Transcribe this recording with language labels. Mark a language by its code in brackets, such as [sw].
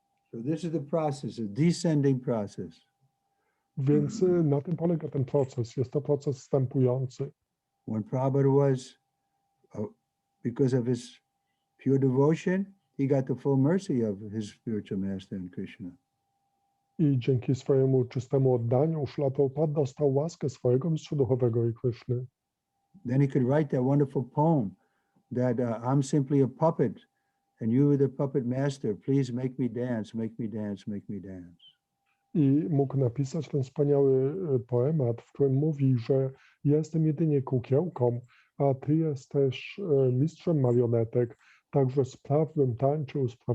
[en] So this is the process, a descending process. [pl] Więc na tym polega ten proces. Jest to proces wstępujący. [en] When Prabhupada was, because of his pure devotion, he got the full mercy of his spiritual master in Krishna. [pl] I dzięki swojemu czystemu oddaniu Śrīla Prabhupāda dostał łaskę swojego mistrza duchowego i Kryszny. [en] Then he could write that wonderful poem that I'm simply a puppet and you are the puppet master. Please make me dance, make me dance, make me dance. [pl] I mógł napisać ten wspaniały poemat, w którym mówi, że ja jestem jedynie kukiełką, a ty jesteś mistrzem marionetek, także spraw bym tańczył,